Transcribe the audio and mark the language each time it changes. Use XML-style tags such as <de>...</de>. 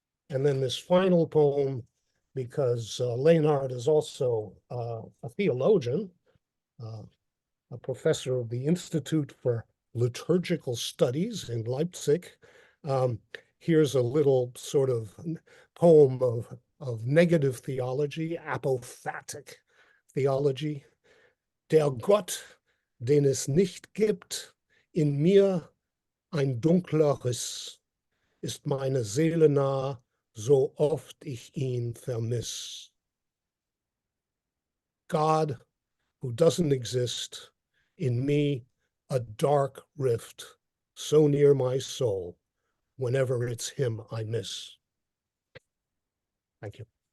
<en>And then this final poem, because Leonhard is also a theologian, a professor of the Institute for Liturgical Studies in Leipzig. Here's a little sort of poem of negative theology, apophatic theology.</en> <de>Der Gott, den es nicht gibt, in mir ein dunkler Riss, ist meine Seele nah, so oft ich ihn vermiss.</de> <en>God, who doesn't exist, in me a dark rift, so near my soul, whenever it's him I miss. Thank you.</en>